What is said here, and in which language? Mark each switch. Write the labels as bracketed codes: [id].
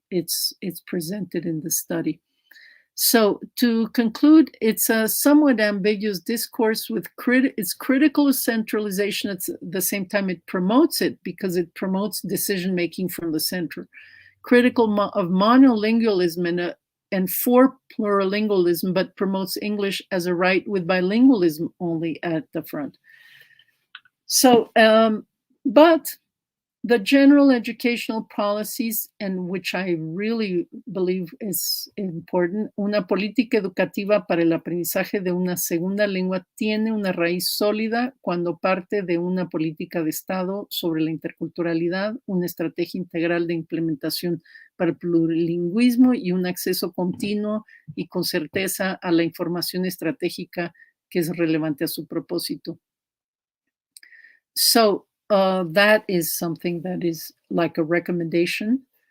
[en] It's presented in the study. So to conclude, it's a somewhat ambiguous discourse with it's critical of centralization. At the same time, it promotes it because it promotes decision making from the center. Critical of monolingualism and for plurilingualism, but promotes English as a right with bilingualism only at the front. So, but the general educational policies, and which I really believe is important, [es] una política educativa para el aprendizaje de una segunda lengua tiene una raíz sólida cuando parte de una política de Estado sobre la interculturalidad, una estrategia integral de implementación para el plurilingüismo y un acceso continuo y con certeza a la información estratégica que es relevante a su propósito. [en] So, that is something that is like a recommendation.